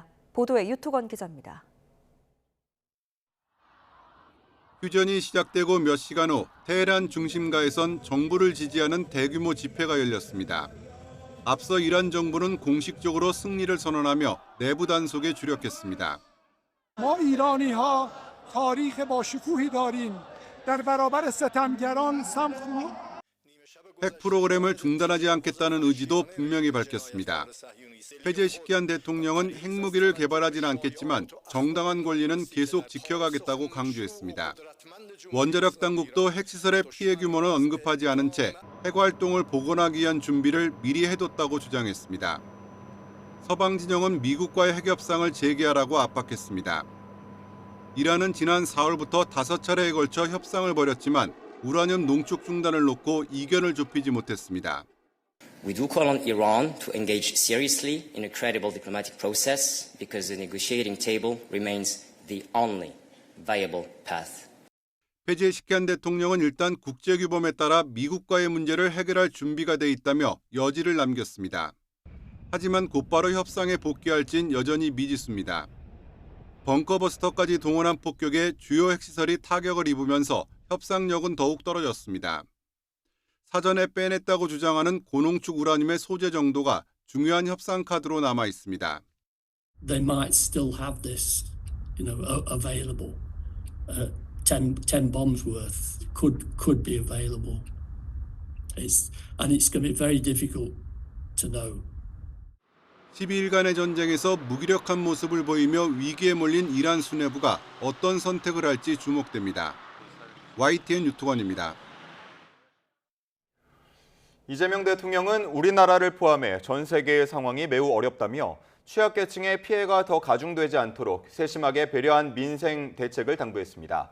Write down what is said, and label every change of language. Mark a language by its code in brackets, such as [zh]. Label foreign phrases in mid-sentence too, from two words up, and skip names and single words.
[ko] 보도에 유토건 기자입니다. 휴전이 시작되고 몇 시간 후 테헤란 중심가에선 정부를 지지하는 대규모 집회가 열렸습니다. 앞서 이란 정부는 공식적으로 승리를 선언하며 내부 단속에 주력했습니다. [fa] ما ایرانی‌ها تاریخ با شکوهی داریم. در برابر ستمگران صمت [ko] 핵 프로그램을 중단하지 않겠다는 의지도 분명히 밝혔습니다. 패제시키한 대통령은 핵무기를 개발하지는 않겠지만 정당한 권리는 계속 지켜가겠다고 강조했습니다. 원자력 당국도 핵시설의 피해 규모는 언급하지 않은 채 핵활동을 복원하기 위한 준비를 미리 해뒀다고 주장했습니다. 서방 진영은 미국과의 핵협상을 재개하라고 압박했습니다. 이란은 지난 4월부터 5차례에 걸쳐 협상을 벌였지만 우라늄 농축 중단을 놓고 이견을 좁히지 못했습니다. [en] We do call on Iran to engage seriously in a credible diplomatic process because the negotiating table remains the only viable path. [ko] 패제시키한 대통령은 일단 국제규범에 따라 미국과의 문제를 해결할 준비가 돼 있다며 여지를 남겼습니다. 하지만 곧바로 협상에 복귀할진 여전히 미지수입니다. 벙커버스터까지 동원한 폭격에 주요 핵시설이 타격을 입으면서 협상력은 더욱 떨어졌습니다. 사전에 빼냈다고 주장하는 고농축 우라늄의 소재 정도가 중요한 협상 카드로 남아 있습니다. [en] They might still have this, available. 10 bombs worth could be available. And it's going to be very difficult to know. [ko] 12일간의 전쟁에서 무기력한 모습을 보이며 위기에 몰린 이란 수뇌부가 어떤 선택을 할지 주목됩니다. YTN 유토건입니다. 이재명 대통령은 우리나라를 포함해 전 세계의 상황이 매우 어렵다며 취약계층의 피해가 더 가중되지 않도록 세심하게 배려한 민생 대책을 당부했습니다.